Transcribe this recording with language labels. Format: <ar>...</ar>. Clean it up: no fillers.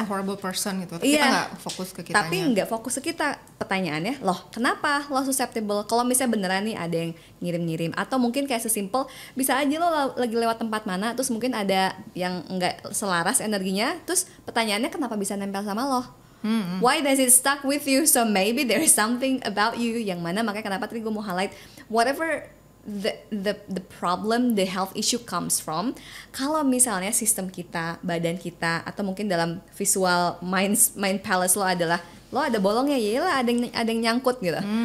<en>that's a horrible person</en> <id>gitu. Tapi kita nggak fokus ke kitanya. Tapi nggak fokus ke kita. Pertanyaannya, kenapa lo susceptible? Kalau misalnya beneran nih ada yang ngirim-ngirim, atau mungkin kayak sesimpel bisa aja lo lagi lewat tempat mana, terus mungkin ada yang nggak selaras energinya, terus pertanyaannya kenapa bisa nempel sama lo?</id> <en>Why does it stuck with you? So maybe there is something about you</en> <id>yang mana, makanya kenapa tadi gue mau highlight</id> <en>whatever the problem, the health issue comes from.</en> <id>Kalau misalnya sistem kita, badan kita, atau mungkin dalam visual mind palace lo adalah lo ada bolongnya, ya ada yang nyangkut gitu.</id>